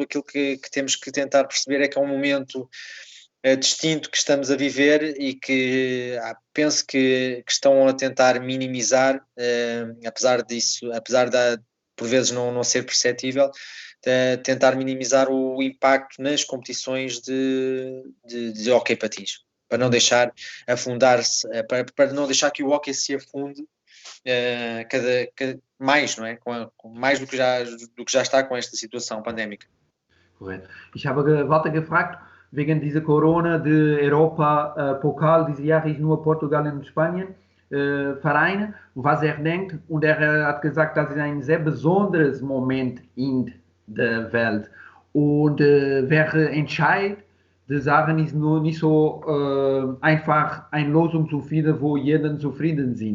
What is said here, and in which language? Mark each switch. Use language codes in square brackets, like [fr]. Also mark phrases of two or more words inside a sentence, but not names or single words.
[pt] Aquilo que temos que tentar perceber é que é um momento distinto que estamos a viver e que penso que estão a tentar minimizar, apesar de por vezes não ser perceptível, tentar minimizar o impacto nas competições de hóquei patins, para não deixar afundar-se, para não deixar que o hóquei se afunde cada mais, não é? Mais do que já está com esta situação pandémica. Correto. [de] Ich habe Walter gefragt, wegen dieser Corona, der Europa-Pokal dieses Jahres nur Portugal und Spanien Vereine, was denkt, und hat gesagt, das ist ein sehr besonderes Moment in der Welt. Und wer entscheidet, die Sachen ist nur nicht so einfach eine Lösung zu finden, wo jeder zufrieden sind.